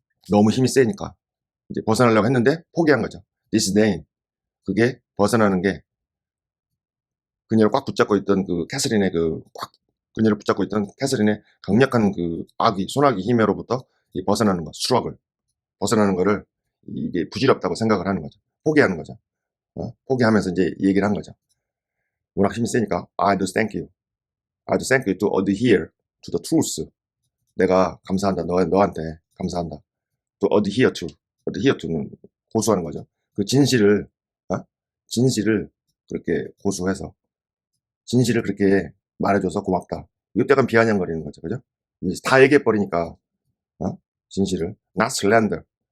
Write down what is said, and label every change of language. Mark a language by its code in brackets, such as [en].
[ko] 너무 힘이 세니까 이제 벗어나려고 했는데 포기한 거죠. disdain 그게 벗어나는 게 그녀를 꽉 붙잡고 있던 그 캐서린의 그 꽉 그녀를 붙잡고 있던 캐서린의 강력한 그 소나기 힘으로부터 벗어나는 것, 수락을 벗어나는 거를 이게 부질없다고 생각을 하는 거죠. 포기하는 거죠. 포기하면서 이제 얘기를 한 거죠. 워낙 힘이 세니까 [en] I do thank you. I do thank you to adhere to the truth. [ko] 내가 감사한다. 너한테 감사한다. to adhere to. adhere to는 고수하는 거죠. 그 진실을 진실을 그렇게 고수해서 진실을 그렇게 말해줘서 고맙다. 이것도 약간 비아냥거리는 거죠. 그죠? 다 얘기해버리니까 진실을 [en] not slander.